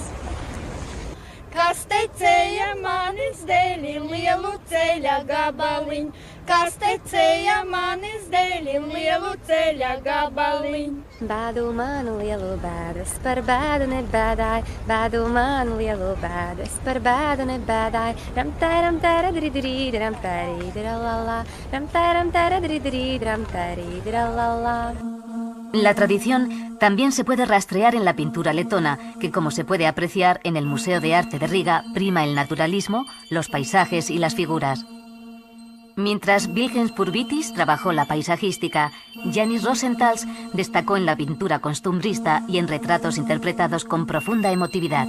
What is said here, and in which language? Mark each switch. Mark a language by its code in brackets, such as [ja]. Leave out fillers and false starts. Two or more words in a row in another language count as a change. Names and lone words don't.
[lv] Kas tecēja manis dēļ lielu ceļa gabaliņu, kas tecēja manis dēļ lielu ceļa gabaliņu. Bādu manu lielu bēdas, par bēdu nebēdāju, bādu manu lielu bēdas, par bēdu nebēdāju. Ram tēram tēra dridrīd, ram tērīdra lalā, ram tēram tēra dridrīd, ram tērīdra lalā. [es] La tradición también se puede rastrear en la pintura letona, que, como se puede apreciar en el Museo de Arte de Riga, prima el naturalismo, los paisajes y las figuras. Mientras Vilhelm Purvitis trabajó la paisajística, Janis Rosenthal destacó en la pintura costumbrista y en retratos interpretados con profunda emotividad.